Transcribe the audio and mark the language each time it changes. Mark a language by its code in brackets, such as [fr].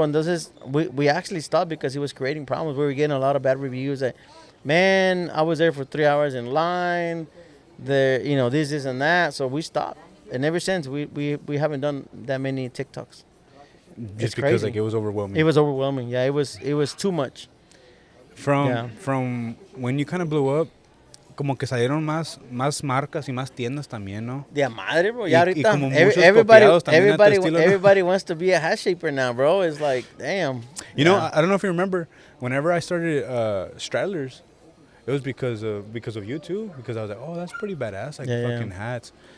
[en] Entonces we actually stopped because he was creating problems. We were getting a lot of bad reviews that, man, I was there for 3 hours in line. This and that. So we stopped. And ever since, we haven't done that many TikToks. Just because like it was overwhelming. It was overwhelming. Yeah, it was too much. From when you kind of blew up, [es] como que salieron más marcas y más tiendas también, ¿no? De madre, bro. Ya ahorita, como muchos copiados también a tu estilo, ¿no? [en] everybody wants to be a hat shaper now, bro. It's like, damn. You know, I don't know if you remember, whenever I started Straddlers, it was because of you too. Because I was like, oh, that's pretty badass, like fucking hats.